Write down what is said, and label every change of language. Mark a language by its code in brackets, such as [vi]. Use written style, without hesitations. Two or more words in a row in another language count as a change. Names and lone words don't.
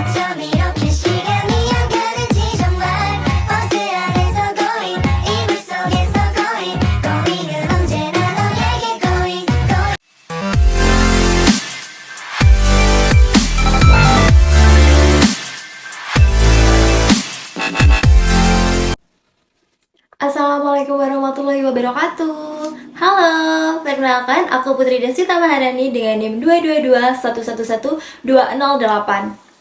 [ko] 밤 이렇게 시간이 안 가는지 정말 버스 안에서 going 이불 속에서 going은 언제나 너에게 going [ar] السلام عليكم ورحمة الله وبركاته. [id] Halo, perkenalkan aku Putri Desita Maharani dengan NIM 222111208.